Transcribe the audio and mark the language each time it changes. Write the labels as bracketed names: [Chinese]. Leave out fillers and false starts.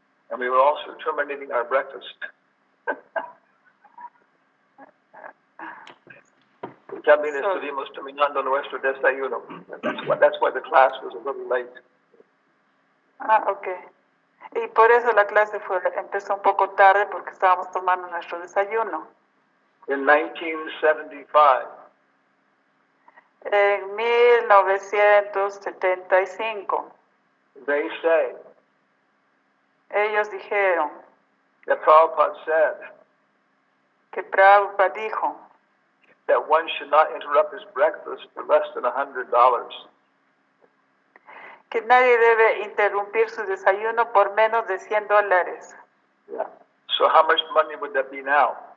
[English] And we were also terminating our breakfast. [Spanish] También estuvimos terminando nuestro desayuno. [English] That's why the class was a little late. Okay. [Spanish] Y por eso la clase empezó un poco tarde porque estábamos tomando nuestro desayuno. [English] In 1975. [Spanish] En 1975. [English] They say. [Spanish] Ellos dijeron. [English] That Prabhupada said. [Spanish] Que Prabhupada dijo. [English] That one should not interrupt his breakfast for less than $100. [Spanish] Que nadie debe interrumpir su desayuno por menos de $100. [English] Yeah. So how much money would that be now?